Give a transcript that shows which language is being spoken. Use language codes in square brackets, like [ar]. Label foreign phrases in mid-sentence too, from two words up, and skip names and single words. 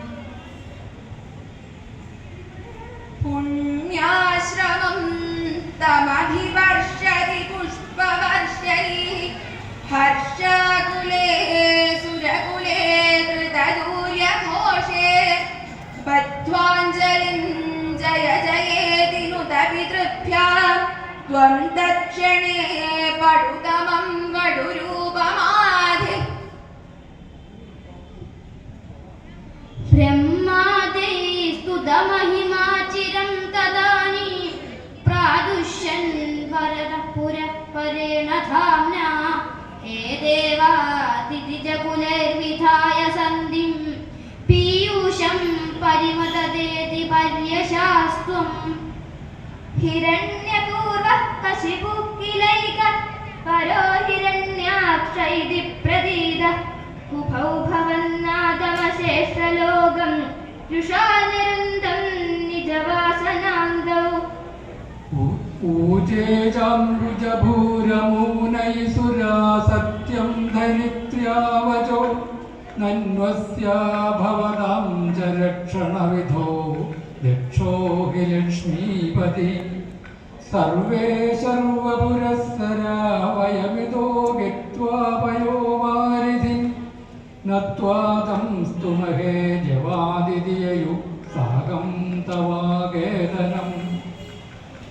[sa] പുണ്യാശ്രമം തമഭിവർഷതി പുഷ്പവർഷൈः ഹർഷാകുലേ സുരകുലേ കൃതദൂര്യഘോഷേ ബദ്ധ്വാഞ്ജലിം ജയ ജയേതി നുത പിതൃഭ്യാം ത്വം ദക്ഷിണേ പടുതമം വടുരൂപമാധി ब्रह्मादैस्तुतमहिमाचिरं तदानीं प्रादुष्यन् भरतः पुरः परेण धाम्ना हे देवातिथिजकुलैर्विधाय सन्धिं पीयूषं परिमददेति पर्यशास्त्वं हिरण्यपूर्वः कशिपुः किलैक परो हिरण्याक्ष इति प्रतीतः उभौ भवन्नादमशेषलोकं जुषानिरुन्धं निजवासनान्तौ ഊചേജാംബുജഭൂരമൂനൈസുരാ സത്യം ധരിത്ര്യാവചോ നന്വസ്യാ ഭവതാം ച രക്ഷണവിധോ രക്ഷോ ഹി ലക്ഷ്മീപതി സർവേ സർവപുരസ്സരാ വയമിതോ ഗത്വാ പയോവാരിധിം നത്വാ തം സ്തുമഹേ ജവാദിതിയയു സാകം തവാകേതനം